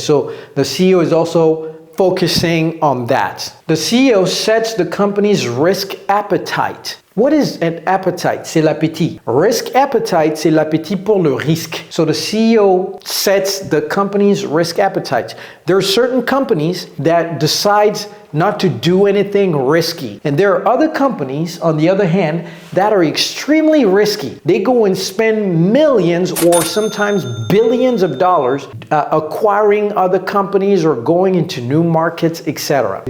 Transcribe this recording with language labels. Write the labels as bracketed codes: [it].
[en] So the CEO is also focusing on that. The CEO sets the company's risk appetite. What is an appetite? [fr] C'est l'appétit. [en] Risk appetite, [fr] c'est l'appétit pour le risque. [en] So the CEO sets the company's risk appetite. There are certain companies that decide not to do anything risky. And there are other companies, on the other hand, that are extremely risky. They go and spend millions or sometimes billions of dollars acquiring other companies or going into new markets, etc.